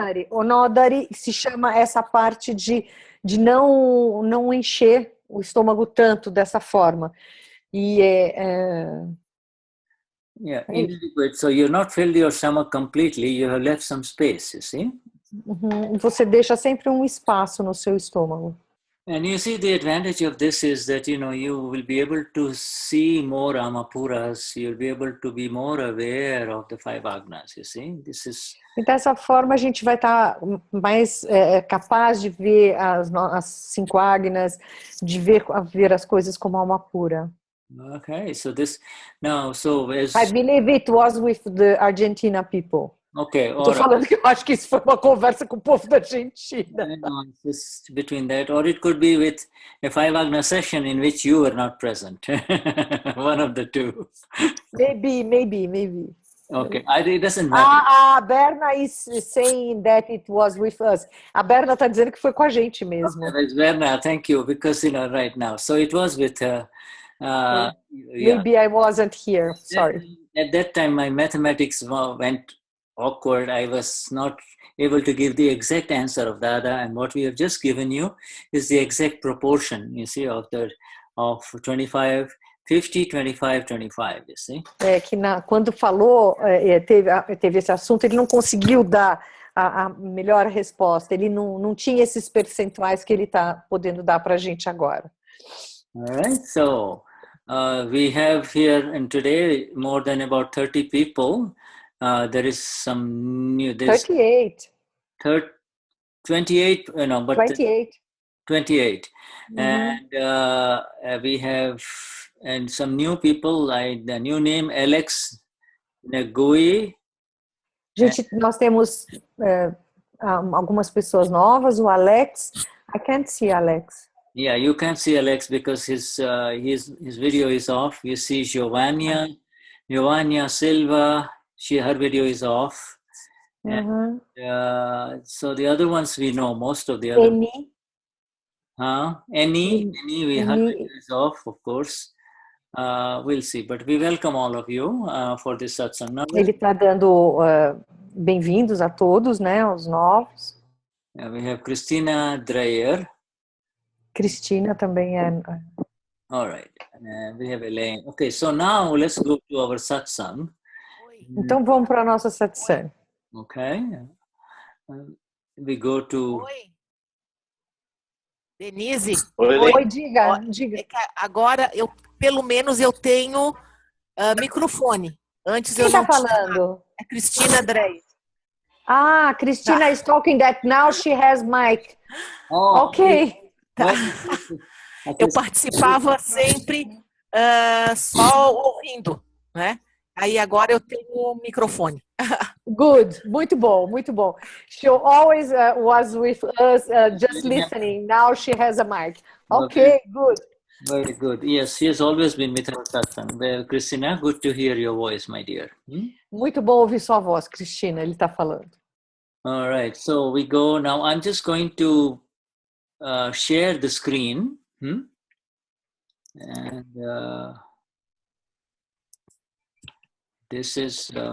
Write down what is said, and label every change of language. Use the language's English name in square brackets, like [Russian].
[Portuguese] Onodari se chama essa parte de não encher o estômago tanto dessa forma. E [English] Yeah, inadequate. So you're not filled your stomach completely, you have left some space, you see. [Portuguese] Você deixa sempre um espaço no seu estômago. [English] And you see, the advantage of this is that, you will be able to see more Amapuras, you'll be able to be more aware of the five agnas, you see. This is... [Portuguese] E dessa forma a gente vai estar mais capaz de ver as cinco agnas, de ver as coisas como alma pura. [English] Okay, so this, now, so as... I believe it was with the Argentina people. Okay, [Portuguese] Estou falando que eu acho que isso foi uma conversa com o povo da Argentina. [English] No, it's just between that, or it could be with a five agna session in which you were not present. One of the two. Maybe. Okay, it doesn't matter. A Berna is saying that it was with us. [Portuguese] A Berna está dizendo que foi com a gente mesmo. [English] Okay, Berna, thank you, because, right now. So it was with her. Maybe I wasn't here, sorry. At that time, my mathematics went awkward. I was not able to give the exact answer of Dada, and what we have just given you is the exact proportion, you see, of 25, 50, 25, 25, you see. [Portuguese] Quando falou, teve esse assunto, ele não conseguiu dar a melhor resposta, ele não tinha esses percentuais que ele está podendo dar para a gente agora. [English] All right, so we have here, and today, more than about 30 people. There is some new... 38. 28, but 28. 28. And we have some new people, like the new name, Alex Negui. [Portuguese] Nós temos algumas pessoas novas, o Alex. [English] I can't see Alex. Yeah, you can't see Alex because his video is off. You see Giovanna Silva, her video is off. And, so the other ones we know, most of the other. Annie, her video is off, of course. We'll see, but we welcome all of you for this satsang. [Portuguese] Ele está dando bem-vindos a todos, né, os novos. [English] We have Christina Dreyer. [Portuguese] Cristina também é. [English] All right. We have Elaine. Okay, so now let's go to our satsang. [Portuguese] Então vamos para a nossa satsang. [English] Okay. We go to... [Portuguese] Oi. Denise. Oi, diga. É que agora, pelo menos, eu tenho microfone. Antes Quem eu não está falando? É Cristina Drey. [English] Cristina is talking that now she has mic. Ok. [Portuguese] Tá. Eu participava sempre só ouvindo, né? Aí agora eu tenho microfone. Good, muito bom. [English] She always was with us just listening. Now she has a mic. Okay, good. Very good. Yes, she has always been with our satsang. Well, Christina, good to hear your voice, my dear. [Portuguese] Muito bom ouvir sua voz, Cristina, ele está falando. [English] All right, so we go now. I'm just going to share the screen. And this is...